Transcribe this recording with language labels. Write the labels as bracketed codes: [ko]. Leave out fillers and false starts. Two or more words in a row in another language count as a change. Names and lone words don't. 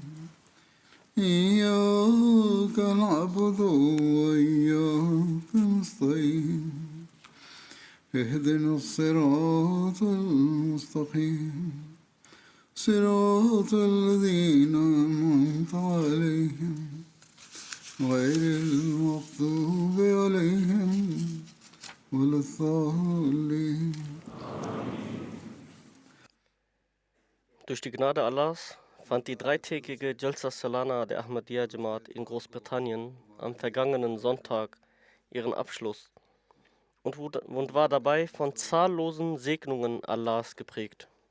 [ar] إياك نعبد وإياك نستعين اهدنا الصراط المستقيم صراط الذين أنعمت عليهم غير المغضوب عليهم ولا الضالين. [de] Durch die Gnade Allahs fand die dreitägige Jalsa Salana der Ahmadiyya Jamaat in Großbritannien am vergangenen Sonntag ihren Abschluss und war dabei von zahllosen Segnungen Allahs geprägt.